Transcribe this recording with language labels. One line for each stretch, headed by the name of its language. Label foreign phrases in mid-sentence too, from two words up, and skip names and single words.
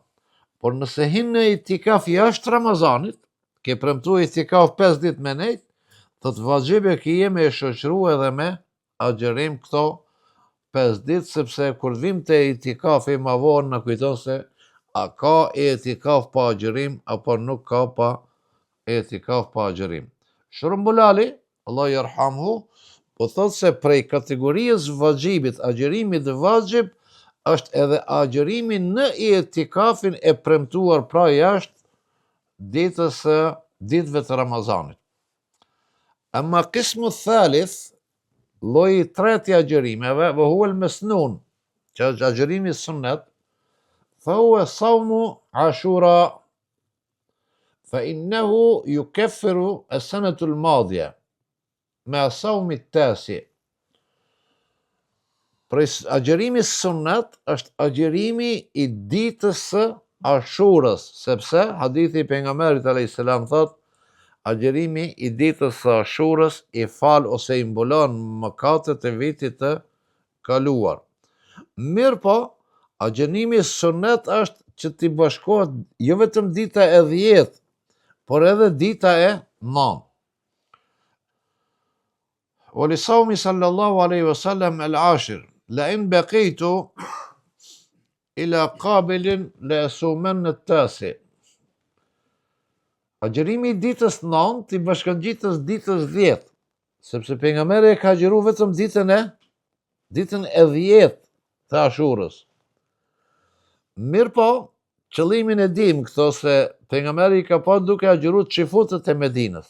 Albanian: Por nëse hin në i'tikaf jashtë Ramazanit, ke premtuar i'tikaf 5 ditë me nejt, thot vajxhibe kije me e shoqëru edhe me agjerim këto 5 ditë, sepse kur vim të i'tikaf e ma vonë në kujton se a ka i'tikaf pa agjerim, apo nuk ka pa i'tikaf pa agjerim. Shërëmbulali,
Arabic: الله يرحمه,
Albanian: po thot se prej kategorisë vajxhibit, agjerimit dhe vajxhib, është edhe agjerimi në i'tikafin e premtuar pra jashtë ditëve të Ramazanit.
Arabic: أما القسم الثالث,
Albanian: lloji i tretë i agjerimeve,
Arabic: وهو المسنون,
Albanian: që është agjerimi sunnet,
Arabic: فهو صوم عاشوراء فإنه يكفر السنة الماضية مع صوم التاسع.
Albanian: Agjerimi sunnet është agjerimi i ditës së Ashurës, sepse hadithi i pejgamberit
Arabic: عليه السلام
Albanian: thot, agjerimi i ditës së Ashurës i fal ose i mbulon mëkatet e vitit të kaluar. Mirë po, agjerimi sunnet është që t'i bashkohet jo vetëm dita e 10, por edhe dita e 9.
Arabic: ولصوم صلى الله عليه وسلم العاشر, لئن بقيت إلى قابل لأصومن التاسع.
Albanian: Agjerimi i ditës 9 t'i bashkangjites ditës 10, sepse pejgamberi e ka agjeru vetëm ditën e 10 të Ashurës. Mirë po, qëllimin e dim këto se pejgamberi ka pa duke agjeru çifutët e Medinës.